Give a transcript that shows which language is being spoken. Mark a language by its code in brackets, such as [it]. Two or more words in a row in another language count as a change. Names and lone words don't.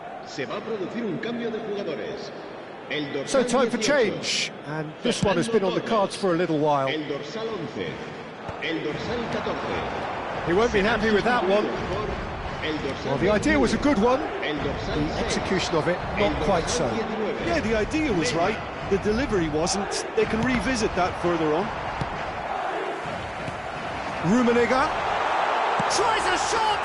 [es] Se va a producir un cambio de jugadores. El [en] So [es] dorsal [en] time for [es] 18, [en] change, and this one has been on the cards for a little while. [es] El dorsal 11. El dorsal 14. [en] He won't be happy with that one. Well, the idea was a good one. The execution of it, not quite so. Yeah, the idea was right. The delivery wasn't. They can revisit that further on. Rummenigge tries a shot!